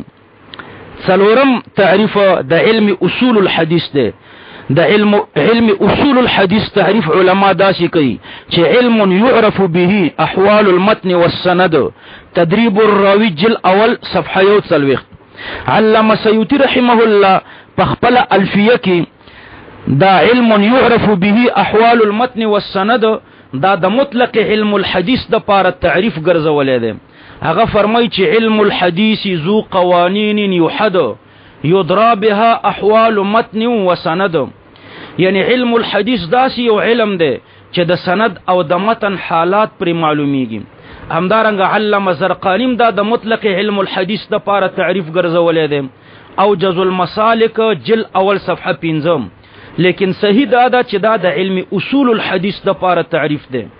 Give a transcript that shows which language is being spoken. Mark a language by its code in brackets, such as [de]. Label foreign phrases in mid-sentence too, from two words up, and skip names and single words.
[ps] څلورم تعریف د [ar] علم اصول الحدیث [ps] ده. د [ar] علم اصول الحديث [ps] تعریف علما داسې کوي چې [ar] علم يعرف به احوال المتن والسند. [ps] تدریب الراوی جل اول صفحه 41. علامه سیوطی رحمه الله په خپل الفیه کې دا [ar] علم يعرف به احوال المتن والسند [ps] دا د مطلق [ar] علم الحديث [ps] د پاره تعریف ګرځولې ده. هغه فرمایي چې [ar] علم الحديث ذو قوانین يحد يدرى بها احوال متن وسند. [ps] یعنی [ar] علم الحدیث [ps] داسی یو علم ده چې د سند او د متن حالات پر معلومیږي. همدارنګه علامه زرقانی دا د مطلق [ar] علم الحدیث [ps] د پاره تعریف ګرځولې ده او جز المسالک جل اول صفحه 15. لیکن صحیح دا چې دا د [ar] علم اصول الحدیث [ps] د پاره تعریف ده.